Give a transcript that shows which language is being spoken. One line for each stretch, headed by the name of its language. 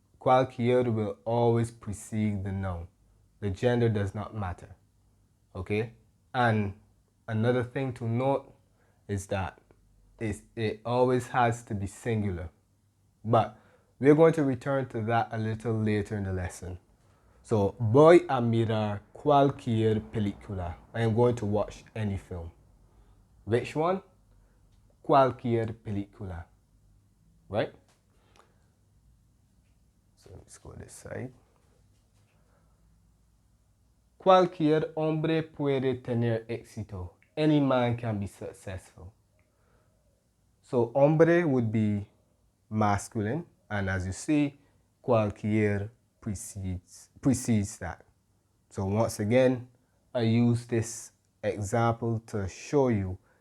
English: Cualquier will always precede the noun. The gender does not matter, okay? And another thing to note is that it always has to be singular. But we're going to return to that a little later in the lesson.
Spanish: So, voy a mirar cualquier película.
English: I am going to watch any film. Which one?
Spanish: Cualquier película.
English: Right? So let's go this side.
Spanish: Cualquier hombre puede tener éxito.
English: Any man can be successful. So hombre would be masculine, and as you see, cualquier precedes that. So once again, I use this example to show you